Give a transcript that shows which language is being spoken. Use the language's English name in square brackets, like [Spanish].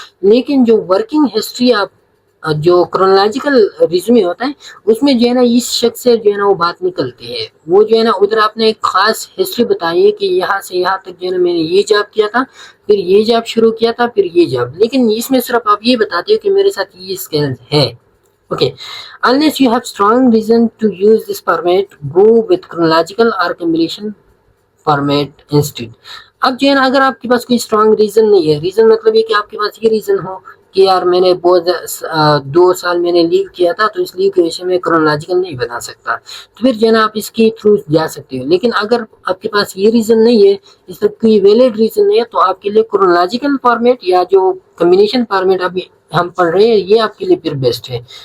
[Urdu] لیکن جو working history آپ جو کرونالوجیکل ریزیومے ہوتا ہے اس میں جو ہے نا اس شخص سے جو ہے نا وہ بات نکلتی ہے. وہ جو ہے نا ادھر آپ نے ایک خاص ہسٹری بتائی ہے کہ یہاں سے یہاں تک جو ہے نا میں نے یہ جاب کیا تھا، پھر یہ جاب شروع کیا تھا، پھر یہ جاب، لیکن اس میں صرف آپ یہ بتاتے ہو کہ میرے ساتھ یہ اسکل ہے. [English] Okay, unless you have strong reason to use this format, go with chronological or combination format instead. [Urdu] اب جو ہے نا اگر آپ کے پاس کوئی اسٹرانگ ریزن نہیں ہے، ریزن مطلب یہ کہ آپ کے پاس یہ ریزن ہو کہ یار میں نے بہت 2 سال میں نے لیو کیا تھا تو اس لیو کی وجہ سے میں کرونالوجیکل نہیں بنا سکتا، تو پھر جو ہے نا آپ اس کے تھرو جا سکتے ہو. لیکن اگر آپ کے پاس یہ ریزن نہیں ہے، اس کا کوئی ویلڈ ریزن نہیں ہے، تو آپ کے لیے کرونالوجیکل فارمیٹ یا جو کمبینیشن فارمیٹ ابھی ہم پڑھ رہے ہیں یہ آپ کے لیے پھر بیسٹ ہے.